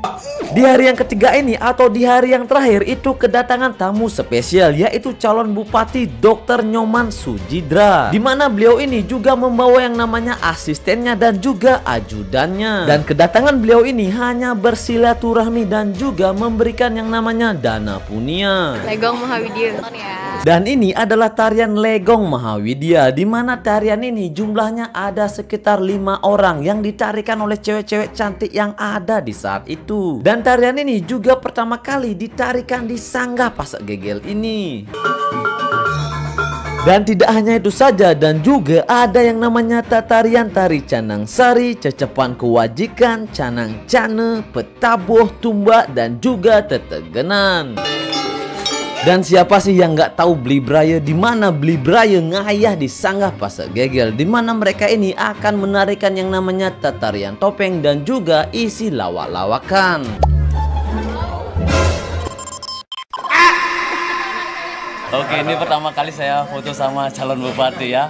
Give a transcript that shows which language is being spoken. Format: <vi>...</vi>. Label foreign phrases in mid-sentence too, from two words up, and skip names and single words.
<id>Di hari yang ketiga ini atau di hari yang terakhir itu kedatangan tamu spesial, yaitu calon Bupati Dr. Nyoman Sujidra, dimana beliau ini juga membawa yang namanya asistennya dan juga ajudannya. Dan kedatangan beliau ini hanya bersilaturahmi dan juga memberikan yang namanya dana punia. Legong Mahawidya. Dan ini adalah tarian Legong Mahawidya, dimana tarian ini jumlahnya ada sekitar 5 orang yang ditarikan oleh cewek-cewek cantik yang ada di saat itu. Dan tarian ini juga pertama kali ditarikan di Sanggah Pasak Gegel ini. Dan tidak hanya itu saja, dan juga ada yang namanya tarian tari Canang Sari, Cecepan Kewajikan, Canang Cane, Petabuh, Tumbak, dan juga Tetegenan. Dan siapa sih yang nggak tahu Beli Braya, di mana Beli Braya ngayah di Sanggah Pasak Gegel, di mana mereka ini akan menarikan yang namanya tarian topeng dan juga isi lawak-lawakan. Oke, ini pertama kali saya foto sama calon bupati ya.</id>